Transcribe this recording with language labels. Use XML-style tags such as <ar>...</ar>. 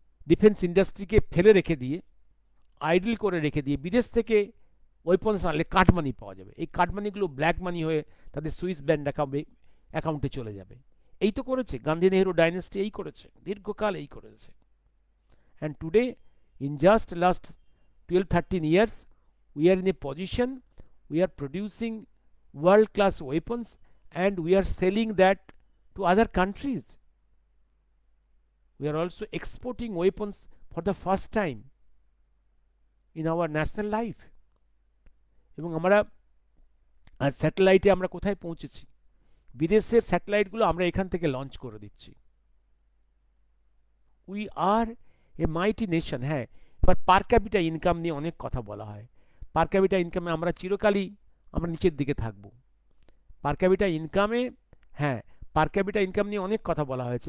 <bn>Defence ইন্ডাস্ট্রিকে ফেলে রেখে দিয়ে, আইডল করে রেখে দিয়ে বিদেশ থেকে ওয়েপন্স আনলে কাটমানি পাওয়া যাবে। এই কাটমানিগুলো ব্ল্যাক মানি হয়ে তাদের সুইস ব্যাংক অ্যাকাউন্টে চলে যাবে। এই তো করেছে গান্ধী নেহেরু ডাইনেস্টি, এই করেছে দীর্ঘকাল, এই করেছে।</bn> <en>And today in just last 12-13 years we are in a position, we are producing world class weapons and we are selling that to other countries. We are also exporting weapons for the first time in our national life.</en> <bn>এবং আমরা আর স্যাটেলাইটে আমরা কোথায় পৌঁছেছি, বিদেশের স্যাটেলাইটগুলো আমরা এখান থেকে launch করে দিচ্ছি।</bn> <en>We are a mighty nation.</en> <bn>হ্যাঁ, এবার পার ক্যাপিটা ইনকাম নিয়ে অনেক কথা বলা হয়। পার ক্যাপিটা ইনকামে আমরা চিরকালই আমরা নিচের দিকে থাকব। পার ক্যাপিটা ইনকামে, হ্যাঁ, পার ক্যাপিটা ইনকাম নিয়ে অনেক কথা বলা হয়েছে।</bn>